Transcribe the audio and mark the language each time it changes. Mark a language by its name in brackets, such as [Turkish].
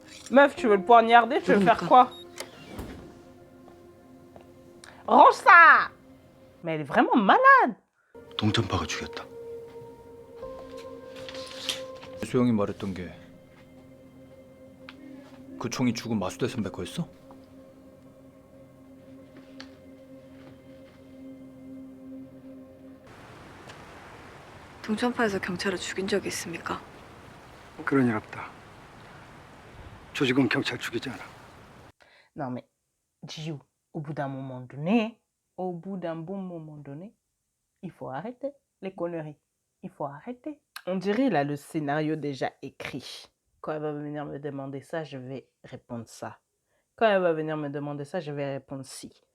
[French] Meuf, tu veux le poignarder? Tu veux faire quoi? Range ça! Mais elle est vraiment malade! [Korean] 동전파가 죽였다. 수영이 말했던 게 그 총이 죽은 마수대 선배 거였어? 동천파에서 경찰을 죽인 적이 있습니까? 그런 일 없다. 조직은 경찰 죽이지 않아. [French] Non mais, Jiwoo, au bout d'un bon moment donné, il faut arrêter les conneries. Il faut arrêter. On dirait il a le scénario déjà écrit. Quand elle va venir me demander ça, je vais répondre ça. Quand elle va venir me demander ça, je vais répondre si.